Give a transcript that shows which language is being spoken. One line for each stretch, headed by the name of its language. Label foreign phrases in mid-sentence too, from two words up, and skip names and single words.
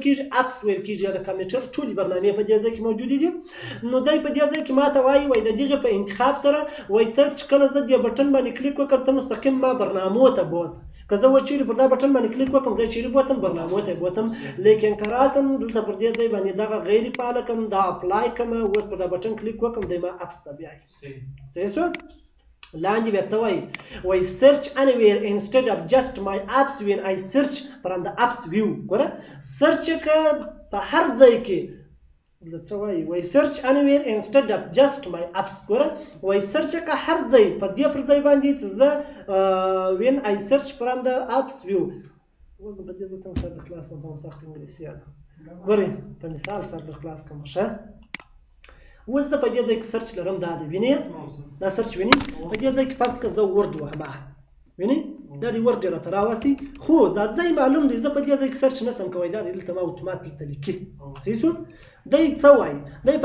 Pashto: کېږي اپس ویل کېږي د کمپیوټر ټولې برنامې په دې ځای کې موجودې دي نو دی په دې ځای کې ماته وایي وایي د دغې په انتخاب سره وایي ته چې کله زه دې بټن باندې کلیک وکړم ته مستقیم ما برنامو ته بوځه که زه و چیرې پر دا بټن باندې کلیک وکړم زه چیرې بوتم برنامو ته بوتم لیکن که راسم دلته پر دې ځای باندې دغه غیر فعاله کړم دا اپلای کړم اوس پر دا بټن کلیک وکړم دی ما اپس ته بیایي صحیح شو لاندې بیا څه وایي وایي
English: search anywhere instead of just my apps when I search from the apps view
Pashto: ګوره سرچ که په هر ځای کې څه وایي وایي
English: search anywhere instead of just my apps
Pashto: ګوره وایي سرچ که هر ځای په دې پر ځای باندې چې زه
English: when I search from the apps view
Pashto: اوس په دې ځای څنګه سره خلاص کوم سخت انګلیسي ده ګورئ په مثال سره خلاص کوم ښه اوس زه په دې ځای کې سرچ لرم دا دی وینئ دا سرچ وینئ په دې ځای کې فرض کړه زه ورډ وهمه وینئ دا دی ورډ راته راوستي خو دا ځای معلوم دی زه په دې ځای کې سرچ نشم کوی دا دلته ما اتومات دلته لیکي صحیح شو دی څه وایي دی په